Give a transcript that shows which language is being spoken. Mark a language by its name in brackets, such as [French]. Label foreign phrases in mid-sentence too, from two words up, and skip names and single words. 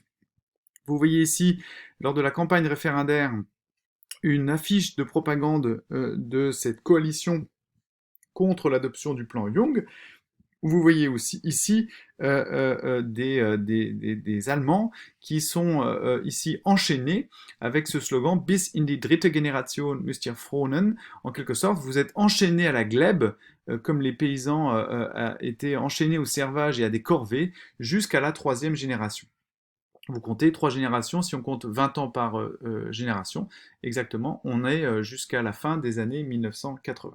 [French] Vous voyez ici, lors de la campagne référendaire, une affiche de propagande de cette coalition contre l'adoption du plan Young. Vous voyez aussi ici des Allemands qui sont ici enchaînés avec ce slogan [German] Bis in die dritte Generation müsst ihr fronen. [French] En quelque sorte, vous êtes enchaînés à la glèbe, comme les paysans étaient enchaînés au servage et à des corvées, jusqu'à la troisième génération. Vous comptez 3 générations, si on compte 20 ans par génération, exactement, on est jusqu'à la fin des années 1980.